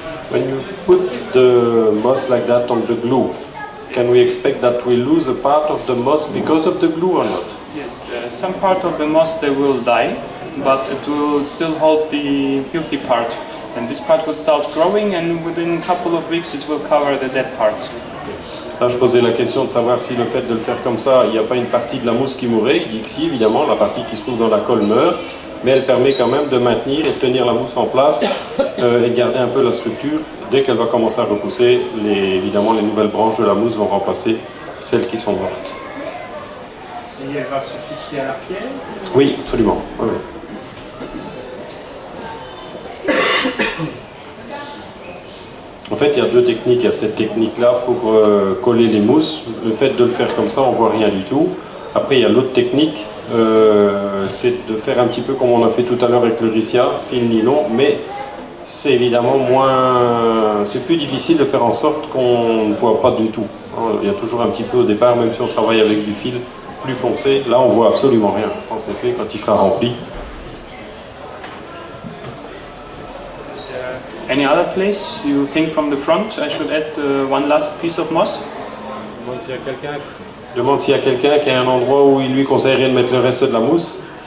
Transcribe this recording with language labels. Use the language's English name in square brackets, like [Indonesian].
[English] When you put the moss like that on the glue, can we expect that we lose a part of the moss because of the glue or not? Yes, some part of the moss they will die, but it will still hold the healthy part. And this part will start growing and within a couple of weeks it will cover the dead part. [French] Là, je posais la question de savoir si le fait de le faire comme ça, il n'y a pas une partie de la mousse qui mourrait. Il dit que si, évidemment, la partie qui se trouve dans la colle meurt, mais elle permet quand même de maintenir et de tenir la mousse en place et de garder un peu la structure. Dès qu'elle va commencer à repousser, évidemment, les nouvelles branches de la mousse vont remplacer celles qui sont mortes. Et elle va se fixer à la pierre. Oui, absolument. Oui, oui. En fait, il y a 2 techniques. Il y a cette technique-là pour coller les mousses. Le fait de le faire comme ça, on ne voit rien du tout. Après, il y a l'autre technique, c'est de faire un petit peu comme on a fait tout à l'heure avec le Rissia, fil nylon, mais c'est évidemment c'est plus difficile de faire en sorte qu'on ne voit pas du tout. Il y a toujours un petit peu au départ, même si on travaille avec du fil plus foncé, là on voit absolument rien. En effet, quand il sera rempli. [English] Any other place you think from the front I should add one last piece of moss? [French] Demande s'il y a quelqu'un qui a un endroit où il lui conseillerait de mettre le reste de la mousse.